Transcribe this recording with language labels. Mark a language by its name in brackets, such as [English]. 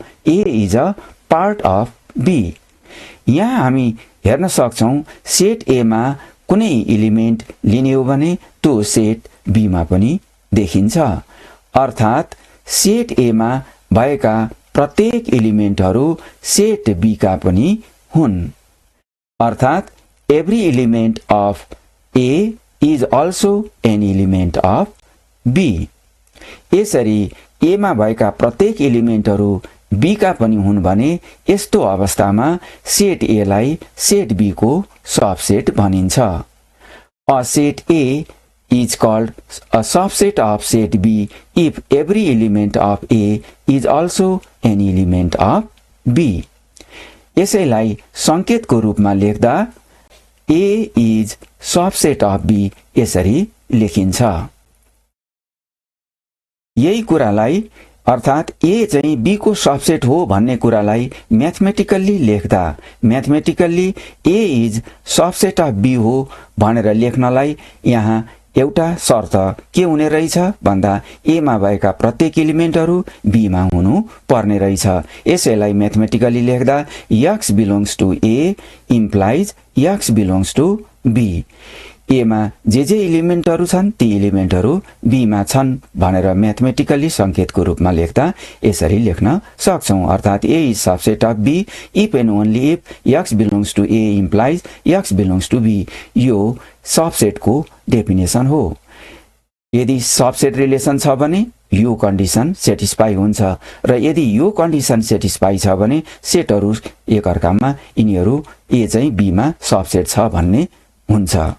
[English] A is a part of B. [Nepali] यहाँ हामी हेर्न सक्छौं सेट ए मा कुनै एलिमेन्ट लिने हो भने त्यो सेट बी मा पनि देखिन्छ, अर्थात् सेट ए मा भएका प्रत्येक एलिमेन्टहरू सेट बी का पनि हुन्, अर्थात् [English] Every element of A is also an element of B. [Nepali] यसरी ए मा भएका प्रत्येक एलिमेन्टहरू बी का पनि हुन् भने यस्तो अवस्थामा सेट ए लाई सेट बी को सबसेट भनिन्छ। A set A [English] is called a subset of set B if every element of A is also an element of B. [Nepali] यसैलाई संकेतको रूपमा लेख्दा [English] A is subset of B [Nepali] यसरी लेखिन्छ। यही कुरालाई अर्थात् A चाहिँ B को सबसेट हो भन्ने कुरालाई म्याथमेटिकल्ली लेख्दा mathematically [English] A is subset of B [Nepali] हो भनेर लेख्नलाई यहाँ एउटा शर्त के हुने रहेछ भन्दा ए मा भएका प्रत्येक एलिमेन्टहरू बी मा हुनु पर्ने रहेछ। [English] यसैलाई म्याथमेटिकली लेख्दा x belongs to A implies x belongs to B। [Nepali] ए मा जे एलिमेन्टहरू छन् ती एलिमेन्टहरू बी मा छन् भनेर म्याथमेटिकली संकेतको रूपमा लेख्दा यसरी लेख्न सक्छौं, अर्थात् [English] A is subset of B if and only if x belongs to A implies x belongs to B। [Nepali] यो सबसेटको डेफिनेसन हो। यदि सबसेट रिलेसन छ भने यो कन्डिसन सेटिस्फाई हुन्छ र यदि यो कन्डिसन सेटिस्फाई छ भने सेटहरू एकअर्कामा यिनीहरू ए चाहिँ बी मा सबसेट छ भन्ने हुन्छ।